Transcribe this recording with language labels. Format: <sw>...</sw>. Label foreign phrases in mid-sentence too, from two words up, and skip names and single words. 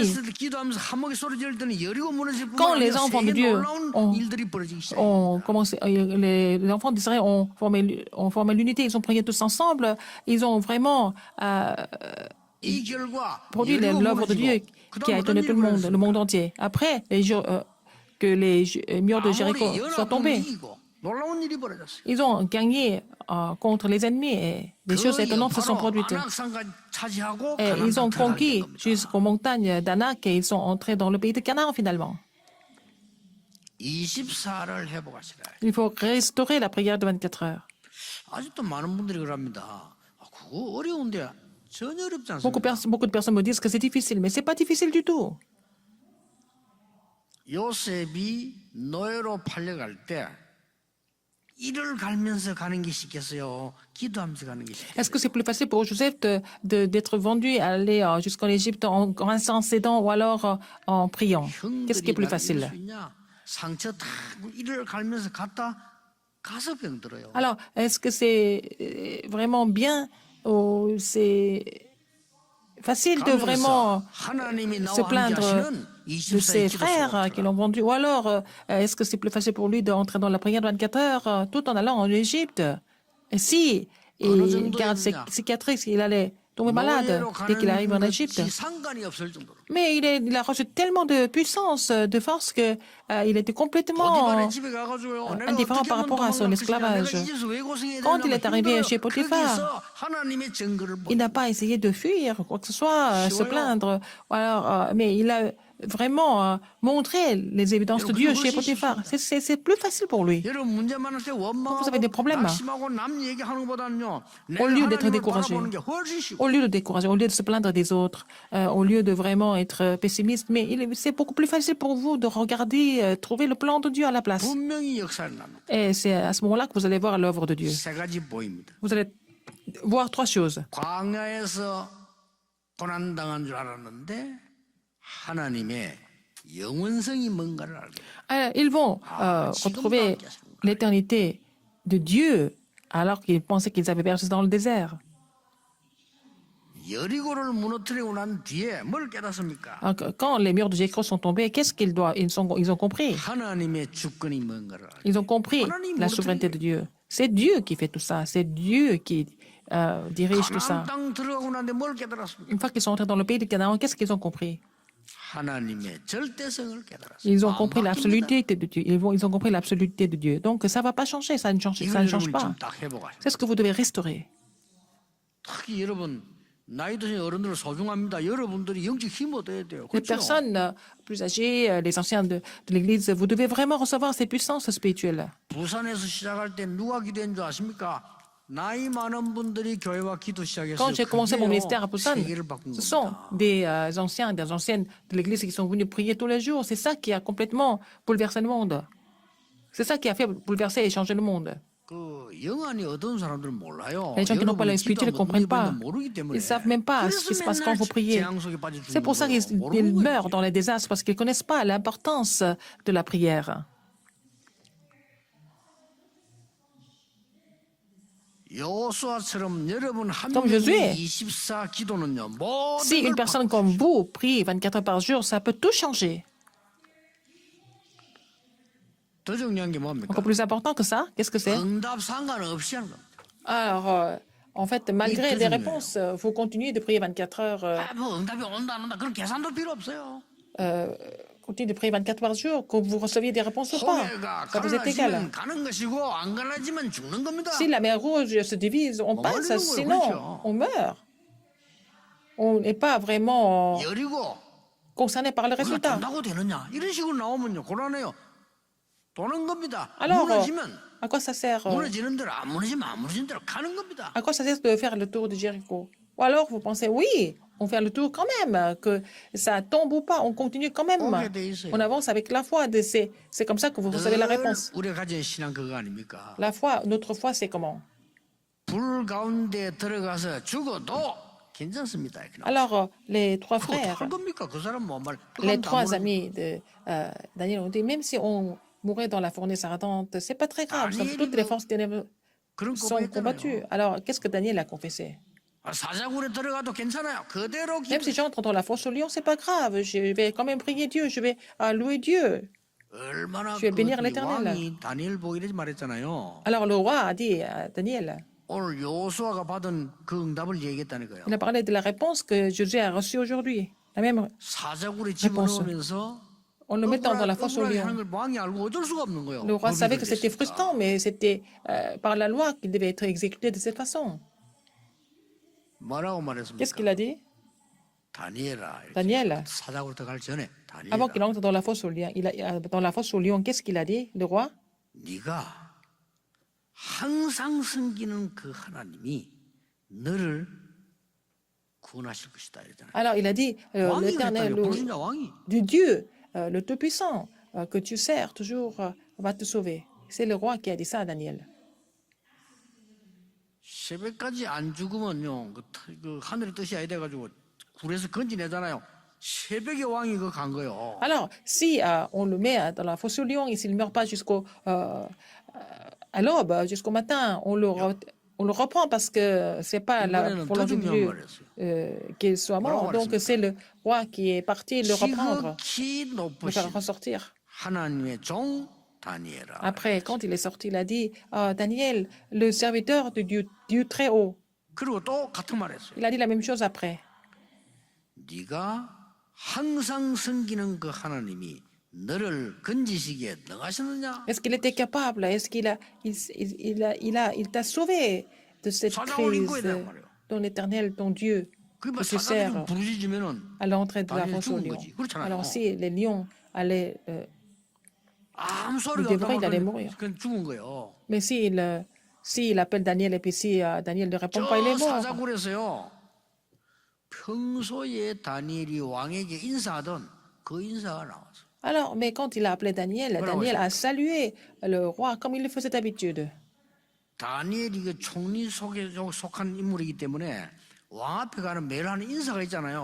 <ko>원네스 기도하면서 한목에 소리 지를 때는 여리고 무너질</ko> <fr>Quand</fr> <ko>뿐만</ko> <fr>les</fr> <ko>아니라</ko> <fr>enfants de</fr> <ko>세계</ko> <fr>Dieu</fr> <ko>놀라운 일들이 벌어지기 시작해요.</ko> <fr>ont commencé, les enfants d'Israël ont formé l'unité, ils ont prié tous ensemble, ils ont vraiment</fr> <ko>이 결과</ko> <fr>produit</fr> <ko>여리고</ko> <fr>l'œuvre de Dieu</fr> <ko>무너지고</ko> <fr>qui a</fr> <ko>그다음</ko> <fr>étonné</fr> <ko>어떤</ko> <fr>tout</fr> <ko>일이</ko> <fr>le</fr> <ko>벌어졌어요?</ko> <fr>monde entier. Après, que les murs de Jéricho</fr> <ko>아모리</ko> <fr>soient</fr> <ko>연합군이</ko> <fr>tombés,</fr> <ko>이기고 놀라운 일이 벌어졌어요.</ko> <fr>ils ont gagné contre les ennemis et des choses étonnantes se sont produites.</fr> <ko>안악산까지 차지하고</ko> <fr>Et ils ont</fr> <ko>가나안 땅</ko> <fr>conquis</fr> <ko>들어가게 된 겁니다.</ko> <fr>jusqu'aux montagnes d'Anak et ils sont entrés dans le pays de Canaan finalement.</fr> <ko>24를 회복하시라.</ko> <fr>Il faut restaurer la prière de 24 heures.</fr> <ko>아직도 많은 분들이 그럽니다. 그거 어려운데 전혀 어렵지</ko> <fr>Beaucoup,</fr> <ko>않습니다.</ko> <fr>beaucoup de personnes me disent que c'est difficile, mais c'est pas difficile du tout.</fr> <ko>요셉이 노예로 팔려갈 때 이를 갈면서 가는 게 쉽겠어요? 기도하면서 가는 게 쉽겠어요?</ko> <fr>Est-ce que c'est plus facile pour Joseph d'être vendu, aller jusqu'en Égypte en grinçant ses dents ou alors en priant? Qu'est-ce qui est</fr> <ko>형들이</ko> <fr>plus</fr> <ko>이럴</ko> <fr>facile?</fr> <ko>수 있냐? 상처 다 이를 갈면서 갔다 가서 병들어요.</ko> <fr>Alors, est-ce que c'est vraiment bien ou c'est facile de vraiment</fr> <ko>하나님이</ko> <fr>se</fr> <ko>나와 함께</ko> <fr>plaindre</fr> <ko>하시는</ko> <fr>de</fr> <ko>24의</ko> <fr>ses</fr> <ko>기도</ko> <fr>frères qui l'ont vendu? Ou alors, est-ce que c'est plus facile pour lui d'entrer dans la prière de 24 heures tout en allant en Égypte? Et si il garde ses cicatrices, il allait tomber malade dès qu'il arrive en Égypte.</fr> <ko>상관이 없을 정도로.</ko> <fr>Mais il a reçu tellement de puissance, de force, que il était complètement</fr> <ko>보디발의 집에 가가지고요. 내가</ko> <fr>indifférent</fr> <ko>어떻게</ko> <fr>par</fr> <ko>하면</ko> <fr>rapport à son</fr> <ko>도망갈 것이냐,</ko> <fr>esclavage.</fr> <ko>내가 이제서 왜 고생해야</ko> <fr>Quand il</fr> <ko>되나</ko> <fr>est arrivé</fr> <ko>힘들어요.</ko> <fr>chez Potiphar,</fr> <ko>거기서 하나님의 증거를</ko> <fr>il n'a</fr> <ko>보여요.</ko> <fr>pas essayé de fuir, quoi que ce soit, se</fr> <en>Sure.</en> <fr>plaindre. Ou alors, mais il a vraiment montré les évidences de Dieu chez Potiphar. C'est plus facile pour lui.</fr> <ko>여러분 문제 많을 때 원망하고</ko> <fr>Vous avez des problèmes.</fr> <ko>낙심하고 남 얘기하는 것보다는요. 내가</ko> <fr>Au lieu d'être</fr> <ko>하나님을</ko> <fr>découragé,</fr> <ko>바라보는 게 훨씬 쉽고.</ko> <fr>au lieu de décourager, au lieu de se plaindre des autres, au lieu de vraiment être pessimiste, mais c'est beaucoup plus facile pour vous de regarder, trouver le plan de Dieu à la place.</fr> <ko>분명히 역사를 나눕니다.</ko> <fr>Et c'est à ce moment-là que vous allez voir l'œuvre de Dieu.</fr> <ko>세 가지 보입니다.</ko> <fr>Vous allez voir trois choses.</fr> <ko>광야에서 고난당한 줄 알았는데 하나님의 영원성이 뭔가를 알게 돼요.</ko> <fr>Ils vont retrouver l'éternité de Dieu alors qu'ils pensaient qu'ils avaient perdu dans le désert.</fr> <ko>여리고를 무너뜨리고 난 뒤에 뭘 깨닫습니까?</ko> <fr>Alors, quand les murs de Jéricho sont tombés, qu'est-ce ils ont compris?</fr> <ko>하나님의 주권이 뭔가를 알게 돼요.</ko> <fr>Ils ont compris la souveraineté de Dieu. C'est Dieu qui fait tout ça. C'est Dieu qui dirige tout ça.</fr> <ko>가나안 땅 들어가고 난데 뭘 깨달았습니까?</ko> <fr>Une fois qu'ils sont entrés dans le pays de Canaan, qu'est-ce qu'ils ont compris?</fr> <ko>하나님의 절대성을 깨달았어요.</ko> <fr>Ils ont compris</fr> <ko>안 바뀝니다.</ko> <fr>l'absoluté de Dieu. Ils ont compris l'absoluté de Dieu. Donc ça ne va pas changer, ça ne change</fr> <ko>이걸</ko> <fr>pas.</fr> <ko>여러분이 좀 딱 회복하셔야</ko> <fr>C'est ce que vous devez restaurer.</fr> <ko>특히 여러분 나이 드신 어른들은 소중합니다. 여러분들이 영적 힘 얻어야 돼요.</ko> <fr>Les</fr> <ko>그렇죠?</ko> <fr>personnes plus âgées, les anciens de l'Église, vous devez vraiment recevoir ces puissances spirituelles.</fr> <ko>부산에서 시작할 때 누가 기도한 줄 아십니까? 나이 많은 분들이 교회와 기도 시작했어요.</ko> <fr>Quand j'ai commencé mon ministère à Busan,</fr> <ko>세계를 바꾼</ko> <fr>ce sont</fr> <ko>겁니다.</ko> <fr>des anciens, des anciennes de l'Église qui sont venus prier tous les jours. C'est ça qui a complètement bouleversé le monde. C'est ça qui a fait bouleverser et changer le monde.</fr> <ko>그 영안이 어떤 사람들은 몰라요.</ko> <fr>Les gens qui n'ont pas</fr> <ko>여러분이</ko> <fr>l'esprit ne</fr> <ko>기도하면</ko> <fr>comprennent pas.</fr> <ko>어떻게 모르기 때문에.</ko> <fr>Ils ne savent même pas ce qui se passe quand vous priez.</fr> <ko>재앙 속에 빠져</ko> <fr>C'est</fr> <ko>죽는</ko> <fr>pour ça</fr> <ko>거예요.</ko> <fr>qu'ils</fr> <ko>모르는</ko> <fr>meurent</fr> <ko>거예요.</ko> <fr>dans les désastres, parce qu'ils ne connaissent pas l'importance de la prière.</fr> <ko>여호수아처럼 여러분 한</ko> <fr>Comme</fr> <ko>명이</ko> <fr>Josué.</fr> <ko>24 기도는요. 모든</ko> <fr>Si une</fr> <ko>걸</ko> <fr>personne comme vous prie 24 heures par jour, ça peut tout changer.</fr> <ko>더 중요한 게 뭡니까?</ko> <fr>Encore plus important que ça, qu'est-ce que c'est?</fr> <ko>응답 상관없이 하는 겁니다.</ko> <fr>Alors, en fait, malgré que les je réponses, vous continuez de prier 24 heures.</fr> <ko>뭐 응답이 온다 안 온다 그런 계산도 필요 없어요.</ko> <fr>Continuez de prier 24 par jour, que vous receviez des réponses ou pas.</fr> <ko>홍해가</ko> <fr>Ça vous est égal.</fr> <ko>갈라지면 가는 것이고 안 갈라지면 죽는 겁니다.</ko> <fr>Si la mer rouge se divise, on passe,</fr> <ko>morir는 거예요,</ko> <fr>sinon</fr> <ko>그렇죠.</ko> <fr>on meurt. On n'est pas vraiment</fr> <ko>여리고</ko> <fr>concerné par le</fr> <ko>우리가</ko> <fr>résultat.</fr> <ko>돈다고 되느냐 이런 식으로 나오면요 곤란해요. 도는 겁니다.</ko> <fr>Alors,</fr> <ko>무너지면</ko> <fr>à quoi ça sert</fr> <ko>무너지는 대로 안 무너지면 안 무너지는 대로 가는 겁니다.</ko> <fr>À quoi ça sert de faire le tour de Jéricho? Ou alors vous pensez, oui, on fait le tour quand même, que ça tombe ou pas, on continue quand même.</fr> <ko>오게 돼 있어요.</ko> <fr>On avance avec la foi. C'est comme ça que vous recevez la</fr> <ko>늘</ko> <fr>réponse.</fr> <ko>우리가 가진 신앙 그거 아닙니까?</ko> <fr>La foi, notre foi, c'est comment?</fr> <ko>불 가운데 들어가서 죽어도 괜찮습니다.</ko> <fr>Alors, les trois</fr> <ko>그거</ko> <fr>frères,</fr> <ko>어떡할 겁니까? 그 사람 뭐 말.</ko> <fr>les trois amis de Daniel ont dit, même si on mourait dans la fournaise ardente, c'est pas très grave. Toutes les forces ténébreuses</fr> <ko>그런</ko> <fr>sont combattues.</fr> <ko>고백했잖아요.</ko> <fr>Alors, qu'est-ce que Daniel a confessé?</fr> <ko>사자굴에 들어가도 괜찮아요. 그대로</ko> <fr>Même si j'entre dans la fosse au lion, c'est pas grave. Je vais quand même prier Dieu. Je vais louer Dieu.</fr> <ko>얼마나</ko> <fr>Je vais bénir l'Éternel.</fr> <ko>왕이 다니엘 보고 이러지 말했잖아요.</ko> <fr>Alors, le roi a dit à Daniel,</fr> <ko>오늘 요수아가 받은 그 응답을 얘기했다니까요.</ko> <fr>il a parlé de la réponse que Josué a reçue aujourd'hui. La même,</fr> <ko>사자굴에 집어넣으면서</ko> <fr>en le mettant dans la fosse au</fr> <ko>억울하게</ko> <fr>lion.</fr> <ko>하는 걸 왕이 알고 어쩔 수가 없는 거예요.</ko> <fr>Le roi</fr> <ko>법이</ko> <fr>savait que</fr> <ko>그렇게</ko> <fr>c'était</fr> <ko>했으니까.</ko> <fr>frustrant, mais c'était par la loi qu'il devait être exécuté de cette façon.</fr> <ko>뭐라고</ko> <fr>Qu'est-ce qu'il</fr> <ko>말했습니까?</ko> <fr>a dit?</fr> <ko>다니엘아. 이렇게</ko> <fr>Daniel,</fr> <ko>사자굴에 들어갈 전에</ko> <fr>avant</fr> <ko>다니엘아.</ko> <fr>qu'il entre dans la fosse au lion, dans la fosse au lion, qu'est-ce qu'il a dit, le roi?</fr> <ko>네가 항상 섬기는 그 하나님이 너를 구원하실 것이다 이러잖아요.</ko> <fr>Alors, il a dit,</fr> <ko>왕이</ko> <fr>l'Éternel,</fr> <ko>그랬다니요. 불신자 왕이.</ko> <fr>du Dieu, le Tout-Puissant, que tu sers toujours, va te sauver. C'est le roi qui a dit ça à Daniel.</fr> <ko>새벽까지 안 죽으면요, 그 하늘의 뜻이 아니다 해가지고 굴에서 건지내잖아요. 새벽에 왕이 그 간 거요.</ko> <fr>Alors, si on le met dans la fosse au lion et s'il ne meurt pas à l'aube, jusqu'au matin, on le reprend parce que c'est pas la</fr> <ko>이번에는 더</ko> <fr>volonté de</fr> <ko>중요한</ko> <fr>Dieu</fr> <ko>말 했어요.</ko> <fr>qu'il soit mort. Donc, c'est le roi qui est parti le reprendre,</fr> <ko>지극히</ko> <fr>le</fr> <ko>높으신</ko> <fr>faire ressortir.</fr> <ko>하나님의 종 다니엘아.</ko> <fr>Après, quand il est sorti, il a dit, Daniel, le serviteur de Dieu très haut.</fr> <ko>그리고 또 같은 말 했어요.</ko> <fr>Il a dit la même chose après.</fr> <ko>네가 항상 섬기는 그 하나님이 너를 건지시기에 능하셨느냐?</ko> <fr>Est-ce qu'il était capable? Est-ce il t'a sauvé de cette crise dont l'Éternel, ton Dieu,</fr> <ko>그</ko> <fr>que tu sers</fr> <ko>사자들이 부르짖으면은</ko> <fr>à l'entrée de la</fr> <ko>다니엘</ko> <fr>fosse aux</fr> <ko>죽은</ko> <fr>lions?</fr> <ko>거지. 그렇잖아요.</ko> <fr>Alors, si les lions allaient.</fr> <ko>아무 소리가</ko> <fr>devrait, il allait mourir.</fr> <ko>그냥 죽은 거예요.</ko> <fr>Mais s'il appelle Daniel et puis si Daniel ne répond pas, il est</fr> <ko>저</ko> <fr>mort.</fr> <ko>사자굴에서요. 평소에 다니엘이 왕에게 인사하던 그 인사가 나왔어.</ko> <fr>Alors, mais quand il a appelé Daniel, Daniel a salué le roi comme il le faisait d'habitude.</fr> <ko>다니엘이 그 총리 속에 속한 인물이기 때문에 왕 앞에 가는 매일 하는 인사가 있잖아요.</ko>